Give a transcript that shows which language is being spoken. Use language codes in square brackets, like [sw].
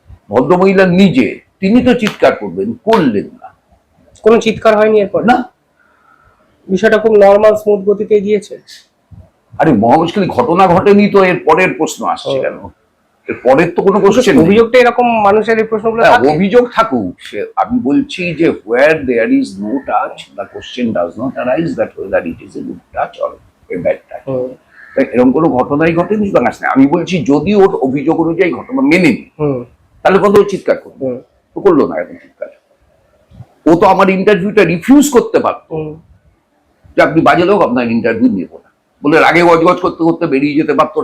[bn] ভদ্রমহিলা নিজে, তিনি তো চিৎকার করবেন, করলেন না। কোনো চিৎকার হয়নি এরপর? না, বিষয়টা খুব নরমাল স্মুথ গতিতে গিয়েছে। আরে মহা মুশকিল, ঘটনা ঘটেনি তো এর পরের প্রশ্ন আসছে কেন? এর পরের তো কোনো কোশ্চেন নেই। অভিযোগটা এরকম, মানুষের এই প্রশ্নগুলো থাকে। অভিযোগ থাকুক, আমি বলছি যে [en] where there is no touch the question does not arise that whether it is a good touch or a bad touch. [bn] তাই এরকম কোনো ঘটনাই ঘটেনি বা আসে না। আমি বলছি যদি ওর অভিযোগ অনুযায়ী ঘটনা মেনে নি, তাহলে কত চিৎকার করবে? তো করলো না এখন চিৎকার। ও তো আমার ইন্টারভিউটা রিফিউজ করতে পারতো, যে আপনি বাজে লোক, আপনার ইন্টারভিউ নেবো না বলে আগে গজগজ করতে করতে বেরিয়ে যেতে পারতো।